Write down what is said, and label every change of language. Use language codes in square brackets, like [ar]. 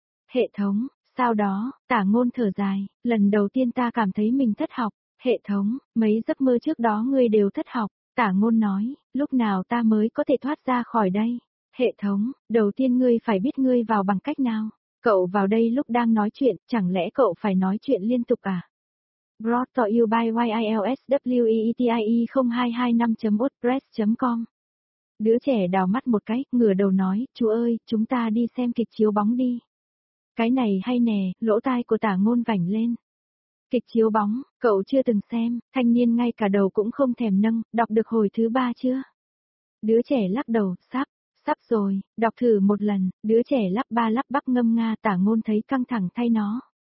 [vi] Hệ thống, sau đó, Tả Ngôn thở dài, lần đầu tiên ta cảm thấy mình thất học. Hệ thống, mấy giấc mơ trước đó ngươi đều thất học, Tả Ngôn nói, lúc nào ta mới có thể thoát ra khỏi đây? Hệ thống, đầu tiên ngươi phải biết ngươi vào bằng cách nào? Cậu vào đây lúc đang nói chuyện, chẳng lẽ cậu phải nói chuyện liên tục à? [en] Brought to you by YILSWEETIE0225.wordpress.com. [vi] Đứa trẻ đào mắt một cái, ngửa đầu nói, chú ơi, chúng ta đi xem kịch chiếu bóng đi. Cái này hay nè, lỗ tai của Tả Ngôn vảnh lên. Kịch chiếu bóng, cậu chưa từng xem, thanh niên ngay cả đầu cũng không thèm nâng, đọc được hồi thứ ba chưa? Đứa trẻ lắc đầu, sắp rồi, đọc thử một lần, đứa trẻ lắp ba lắp bắp ngâm nga, Tả Ngôn thấy căng thẳng thay nó.